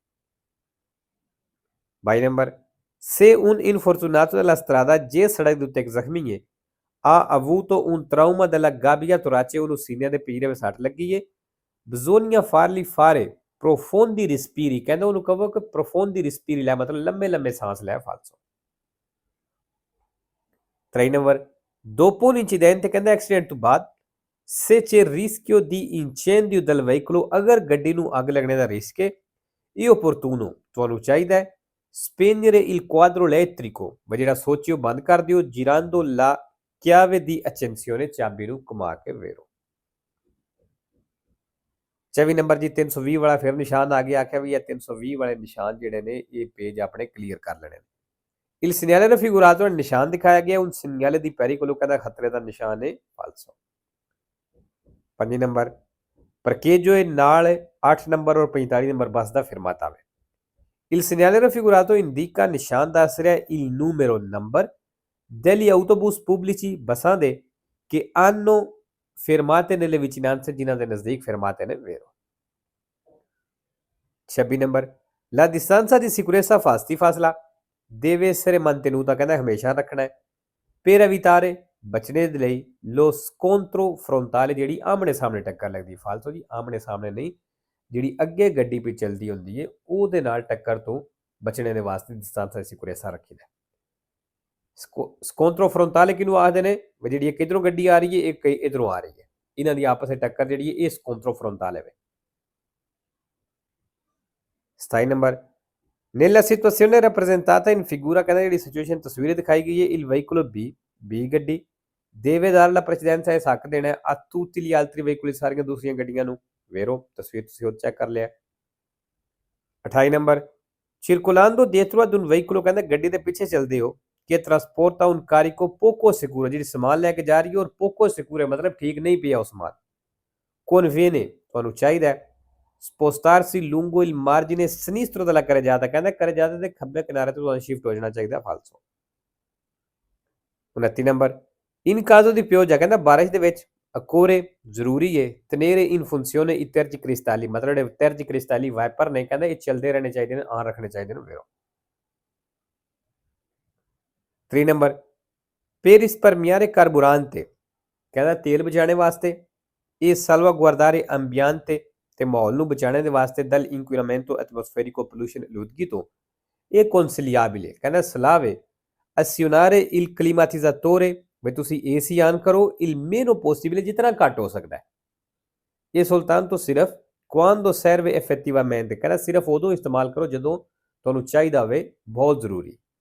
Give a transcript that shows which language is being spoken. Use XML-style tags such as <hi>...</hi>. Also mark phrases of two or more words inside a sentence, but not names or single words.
<pa>22 ਨੰਬਰ</pa> <it>se un infortunato della strada</it> <pa>ਜੇ ਸੜਕ ਦੇ ਉੱਤੇ ਇੱਕ ਜ਼ਖਮੀ ਹੈ</pa> <it>ha avuto un trauma della gabbia torace</it> <pa>ਉਹਨੂੰ ਸੀਨੇ ਦੇ ਪੀਰੇ ਵਿੱਚ ਸੱਟ ਲੱਗੀ ਹੈ</pa> <it>bisogna farli fare profondi respiri</it> <pa>ਕਹਿੰਦਾ ਉਹਨੂੰ ਕਹੋ ਕਿ</pa> <it>profondi respiri</it> <pa>ਲੈ ਮਤਲਬ ਲੰਮੇ ਲੰਮੇ ਸਾਹ ਲੈ ਫਾਲਸੋ। 23 ਨੰਬਰ</pa> <it>dopo un incidente</it> <pa>ਕਹਿੰਦਾ ਐਕਸੀਡੈਂਟ ਤੋਂ ਬਾਅਦ</pa> <it>se c'è rischio di incendio del veicolo</it> <pa>ਅਗਰ ਗੱਡੀ ਨੂੰ ਅੱਗ ਲੱਗਣੇ ਦਾ ਰਿਸਕ ਹੈ ਇਹ opportuno ਤੁਹਾਨੂੰ ਚਾਹੀਦਾ ਹੈ</pa> <it>spegnere il quadro elettrico</it> <pa>ਜਿਹੜਾ ਸੋਚਿਓ ਬੰਦ ਕਰ ਦਿਓ</pa> <it>girando la chiave di accensione</it> <pa>ਚਾਬੀ ਨੂੰ ਘੁਮਾ ਕੇ ਵੇਰੋ। 24 ਨੰਬਰ ਜੀ 320 ਵਾਲਾ ਫਿਰ ਨਿਸ਼ਾਨ ਆ ਗਿਆ ਆਖਿਆ ਵੀ ਇਹ 320 ਵਾਲੇ ਨਿਸ਼ਾਨ ਜਿਹੜੇ ਨੇ ਇਹ ਪੇਜ ਆਪਣੇ ਕਲੀਅਰ ਕਰ ਲੈਣੇ ਨੇ।</pa> <it>il segnale raffigurato</it> <pa>ਨਿਸ਼ਾਨ ਦਿਖਾਇਆ ਗਿਆ</pa> <it>un segnale di pericolo</it> <pa>ਕਹਿੰਦਾ ਖਤਰੇ ਦਾ ਨਿਸ਼ਾਨ ਹੈ ਫਾਲਸੋ। 5 ਨੰਬਰ parcheggio ਹੈ ਨਾਲ 8 ਨੰਬਰ ਔਰ 45 ਨੰਬਰ ਬੱਸ ਦਾ ਫਿਰਮਾਤਾ ਹੈ</pa> <it>il segnale raffigurato indica</it> <pa>ਨਿਸ਼ਾਨ ਦੱਸ ਰਿਹਾ</pa> <it>il numero number degli autobus pubblici</it> <pa>ਬੱਸਾਂ ਦੇ</pa> <it>che hanno fermate nelle vicinanze</it> <pa>ਜਿਨ੍ਹਾਂ ਦੇ ਨਜ਼ਦੀਕ fermate ਨੇ ਵੇਰੋ। 26 ਨੰਬਰ</pa> <it>la distanza di sicurezza</it> <pa>ਫਾਸਲਾ</pa> <it>deve essere mantenuta</it> <pa>ਕਹਿੰਦਾ ਹਮੇਸ਼ਾ ਰੱਖਣਾ ਹੈ</pa> <it>per evitare</it> <pa>ਬਚਣੇ ਦੇ ਲਈ</pa> <it>lo scontro frontale</it> <pa>ਜਿਹੜੀ ਆਮਣੇ ਸਾਹਮਣੇ ਟੱਕਰ ਲੱਗਦੀ ਫਾਲਤੂ ਜੀ ਆਮਣੇ ਸਾਹਮਣੇ ਨਹੀਂ ਜਿਹੜੀ ਅੱਗੇ ਗੱਡੀ ਪੇ ਚਲਦੀ ਹੁੰਦੀ ਹੈ ਉਹਦੇ ਨਾਲ ਟੱਕਰ ਤੋਂ ਬਚਣੇ ਦੇ ਵਾਸਤੇ</pa> <it>distanza di sicurezza</it> <pa>ਰੱਖੀਦਾ।</pa> <it>scontro frontale</it> <pa>ਕਿਹਨੂੰ ਆਖਦੇ ਨੇ ਜਿਹੜੀ ਇੱਕ ਇਧਰੋਂ ਗੱਡੀ ਆ ਰਹੀ ਹੈ ਇੱਕ ਇਧਰੋਂ ਆ ਰਹੀ ਹੈ ਇਹਨਾਂ ਦੀ ਆਪਸ ਵਿੱਚ ਟੱਕਰ ਜਿਹੜੀ ਹੈ ਇਹ</pa> <it>scontro frontale</it> <pa>ਹੈ। 27 ਨੰਬਰ</pa> <it>nella situazione rappresentata in figura</it> <pa>ਕਹਿੰਦਾ ਜਿਹੜੀ ਸਿਚੁਏਸ਼ਨ ਤਸਵੀਰ ਦਿਖਾਈ ਗਈ ਹੈ</pa> <it>il veicolo B</it> <pa>ਗੱਡੀ</pa> <it>deve dare la precedenza</it> <pa>ਇਸ ਹੱਕ ਦੇਣਾ</pa> <it>a tutti gli altri veicoli</it> <pa>ਸਾਰੀਆਂ ਦੂਸਰੀਆਂ ਗੱਡੀਆਂ ਨੂੰ ਵੇਰੋ ਤਸਵੀਰ ਤੁਸੀਂ ਉਹ ਚੈੱਕ ਕਰ ਲਿਆ। 28 ਨੰਬਰ</pa> <it>circolando dietro ad un veicolo</it> <pa>ਕਹਿੰਦਾ ਗੱਡੀ ਦੇ ਪਿੱਛੇ ਚੱਲਦੇ ਹੋ ਕਿ ਟਰਾਂਸਪੋਰਟਾ</pa> <it>un carico poco sicuro,</it> <pa>ਜਿਹੜੀ ਸਮਾਨ ਲੈ ਕੇ ਜਾ ਰਹੀ ਹੈ ਔਰ</pa> <it>poco sicuro</it> <pa>ਮਤਲਬ ਠੀਕ ਨਹੀਂ ਪਿਆ ਉਹ ਸਮਾਨ। conviene ਤੁਹਾਨੂੰ ਚਾਹੀਦਾ ਹੈ</pa> <it>spostarsi lungo il margine sinistro della carreggiata,</it> <pa>ਕਹਿੰਦਾ carreggiata ਦੇ ਖੱਬੇ ਕਿਨਾਰੇ ਤੋਂ ਤੁਹਾਨੂੰ ਸ਼ਿਫਟ ਹੋ ਜਾਣਾ ਚਾਹੀਦਾ ਫਾਲਸੋ।</pa> <it>29 ਨੰਬਰ in caso di pioggia,</it> <pa>ਕਹਿੰਦਾ ਬਾਰਿਸ਼ ਦੇ ਵਿੱਚ occorre ਜ਼ਰੂਰੀ ਹੈ</pa> <it>tenere in funzione i tergicristalli,</it> <pa>ਮਤਲਬ ਜਿਹੜੇ tergicristalli ਵਾਈਪਰ ਨੇ ਕਹਿੰਦਾ ਇਹ ਚੱਲਦੇ ਰਹਿਣੇ ਚਾਹੀਦੇ ਨੇ, ਆਨ ਰੱਖਣੇ ਚਾਹੀਦੇ ਨੇ ਵੀਰੋ।</pa> <it>3 ਨੰਬਰ per risparmiare carburante,</it> <pa>ਕਹਿੰਦਾ ਤੇਲ ਬਚਾਉਣੇ ਵਾਸਤੇ ਇਹ</pa> <it>salvaguardare ambiente</it> <pa>ਤੇ ਮਾਹੌਲ ਨੂੰ ਬਚਾਉਣ ਦੇ ਵਾਸਤੇ</pa> <it>dal inquinamento atmosferico</it> <pa>pollution ਆਲੂਦਗੀ ਤੋਂ ਇਹ consigliabile, ਕਹਿੰਦਾ ਸਲਾਹ ਵੇ</pa> <it>azionare il climatizzatore,</it> <pa>ਵੀ ਤੁਸੀਂ ਏਸੀ ਆਨ ਕਰੋ</pa> <it>il meno possibile,</it> <pa>ਜਿਤਨਾ ਘੱਟ ਹੋ ਸਕਦਾ ਹੈ।</pa> <it>ਇਹ soltanto ਸਿਰਫ quando serve effettivamente,</it> <pa>ਕਹਿੰਦਾ ਸਿਰਫ ਉਦੋਂ ਇਸਤੇਮਾਲ ਕਰੋ ਜਦੋਂ ਤੁਹਾਨੂੰ ਚਾਹੀਦਾ ਹੋਵੇ, ਬਹੁਤ ਜ਼ਰੂਰੀ।</pa>